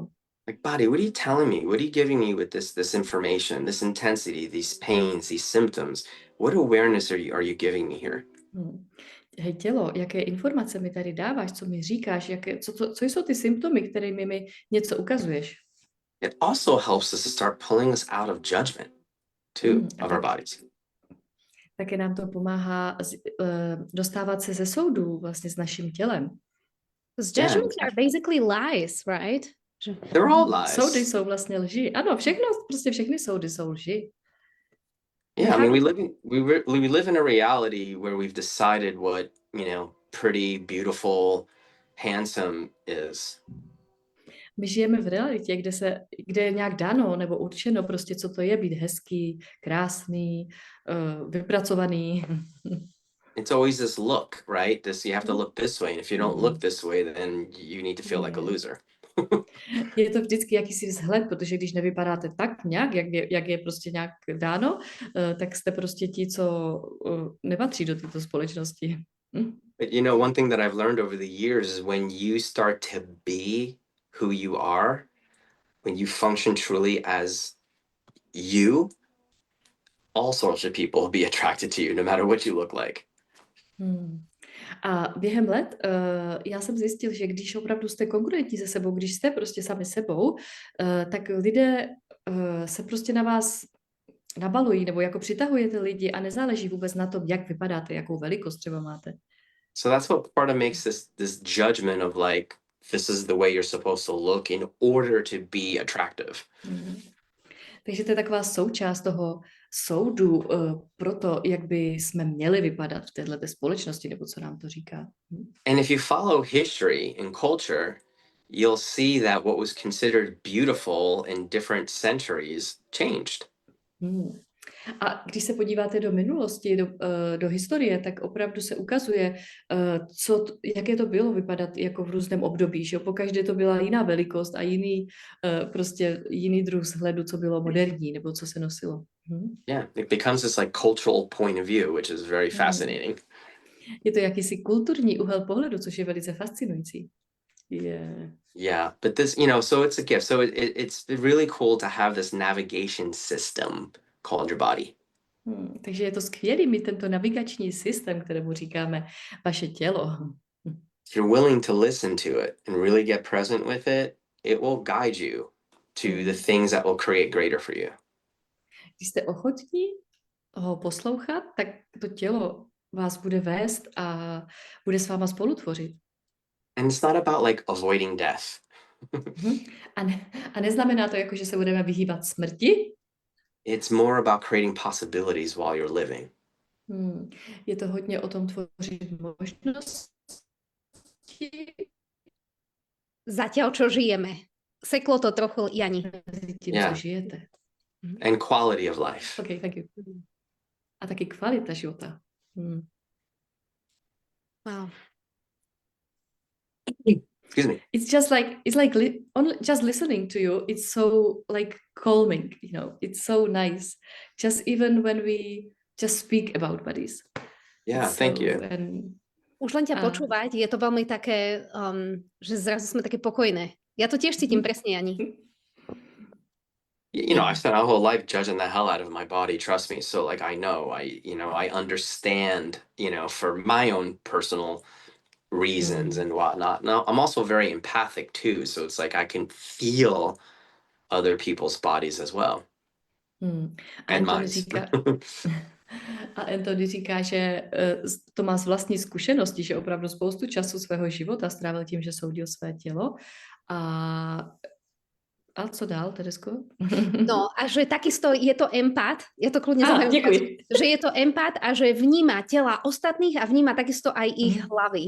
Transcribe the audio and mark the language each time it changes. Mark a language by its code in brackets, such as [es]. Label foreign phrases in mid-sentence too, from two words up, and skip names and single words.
[en] Like, body, what are you telling me? What are you giving me with this information, this intensity, these pains, these symptoms? What awareness are you giving me here? [cs] Hej tělo, jaké informace mi tady dáváš, co mi říkáš, co jsou ty symptomy, kterými mi něco ukazuješ? [en] It also helps us to start pulling us out of judgment too, of our bodies. [cs] Také nám to pomáhá dostávat se ze soudů vlastně s naším tělem. [en] Judgments are basically lies, right? They're all lies. [cs] Soudy jsou vlastně lži. Ano, všechny soudy jsou lži. [en] Yeah, I mean, we live in a reality where we've decided what, you know, pretty, beautiful, handsome is. [cs] My žijeme v realitě, kde je nějak dáno nebo určeno prostě, co to je být hezký, krásný, vypracovaný. [en] It's always this look, right? You have to look this way, and if you don't look this way, then you need to feel like a loser. [cs] Je to vždycky jakýsi vzhled, protože když nevypadáte tak nějak, jak je prostě nějak dáno, tak jste prostě ti, co nepatří do této společnosti. [en] But you know, one thing that I've learned over the years is when you start to be who you are, when you function truly as you, all sorts of people will be attracted to you, no matter what you look like. [cs] A během let já jsem zjistil, že když opravdu jste konkurentní se sebou, když jste prostě sami sebou, tak lidé se prostě na vás nabalují, nebo jako přitahujete lidi a nezáleží vůbec na tom, jak vypadáte, jakou velikost třeba máte. [en] So that's what part of makes this judgment of like, this is the way you're supposed to look in order to be attractive. [cs] Takže to je taková součást toho soudu pro to, jak by jsme měli vypadat v této společnosti, nebo co nám to říká. [en] And if you follow history and culture, you'll see that what was considered beautiful in different centuries changed. [cs] A když se podíváte do minulosti, do historie, tak opravdu se ukazuje, jaké to bylo vypadat jako v různém období. Že pokaždé to byla jiná velikost a jiný druh vzhledu, co bylo moderní nebo co se nosilo. [en] Yeah, it becomes this like cultural point of view, which is very fascinating. [cs] Je to jakýsi kulturní úhel pohledu, což je velice fascinující. [en] Yeah. Yeah, but this, so it's a gift. So it's really cool to have this navigation system called your body. [cs] Takže je to skvělý mít tento navigační systém, kterému říkáme vaše tělo. [en] If you're willing to listen to it and really get present with it will guide you to the things that will create greater for you. [cs] Když jste ochotní ho poslouchat, tak to tělo vás bude vést a bude s váma spolutvořit. [en] And it's not about like avoiding death. [cs] A neznamená to jako, že se budeme vyhýbat smrti. [en] It's more about creating possibilities while you're living. [cs] Je to hodně o tom tvořit možnosti. [sk] Zatiaľ, čo žijeme. Seklo to trochu, Jani. [cs] Tím, [en] Yeah. [cs] co žijete. [en] And quality of life. Okay, thank you. [cs] A taky kvalita života. [en] Wow. Excuse me. It's just like just listening to you. It's so like calming, It's so nice. Just even when we just speak about bodies. Yeah, thank you. [sk] Už len ťa počúvať, je to veľmi také, že zrazu sme také pokojné. Ja to tiež cítim presne, Jani. [en] I spent my whole life judging the hell out of my body, trust me. So like I know, I understand, for my own personal reasons and whatnot. Now I'm also very empathic too, so it's like I can feel other people's bodies as well. And mine. [cs] A Anthony říká, že to má z vlastní zkušenosti, že opravdu spoustu času svého života strávil tím, že soudil své tělo. A co dál, Teresko? [sk] No a že takisto je to empat, ja to kľudne [cs] děkuji. [sk] že je to empat a že vníma tela ostatných a vníma takisto aj ich hlavy.